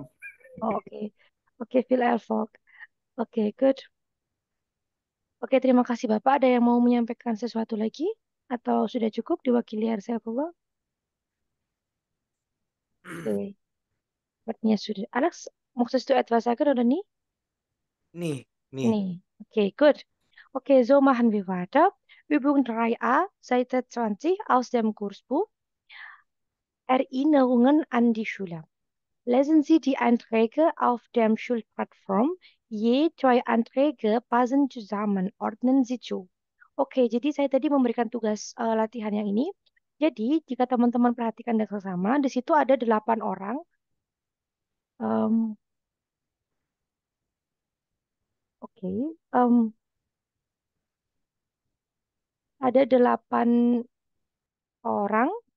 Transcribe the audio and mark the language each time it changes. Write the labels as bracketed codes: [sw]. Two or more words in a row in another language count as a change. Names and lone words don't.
[id] Oh, oke. Oke, Phil Elfok. Oke, good. Oke, terima kasih Bapak. Ada yang mau menyampaikan sesuatu lagi? Atau sudah cukup diwakili Hersakullah? Oke, sepertinya sudah. [de] Alex, möchtest du etwas sagen oder nie? [id] Nih, nih. [de] Nee. Okay, gut. Okay, so machen wir weiter. Übung 3a, Seite 20 aus dem Kursbuch. Erinnerungen an die Schule. Lesen Sie die Einträge auf der Schulplattform. Je zwei Anträge passen zusammen. Ordnen Sie zu. [id] Oke, jadi saya tadi memberikan tugas latihan yang ini. Jadi, jika teman-teman perhatikan dan sesama, di situ ada 8 orang. Em, oke, em, ada 8 orang.